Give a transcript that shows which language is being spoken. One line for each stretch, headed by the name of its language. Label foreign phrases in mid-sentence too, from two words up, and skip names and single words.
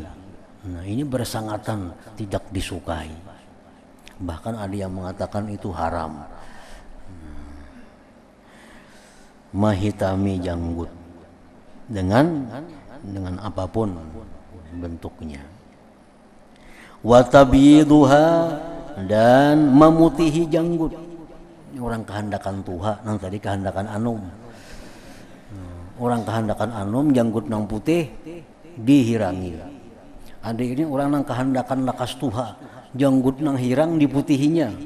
Indonesian: Nah, ini bersangatan tidak disukai. Bahkan ada yang mengatakan itu haram. Mahitami janggut dengan apapun bentuknya.
Arabic: وتبييضها,
Indonesian: dan memutihi janggut.
Banjar: Ini orang kehendakan Tuha, nang tadi kehendakan anum. Orang kehendakan anum, janggut nang putih dihirangi. Ada ini orang nang kehendakan lakas Tuha, janggut nang hirang diputihinya.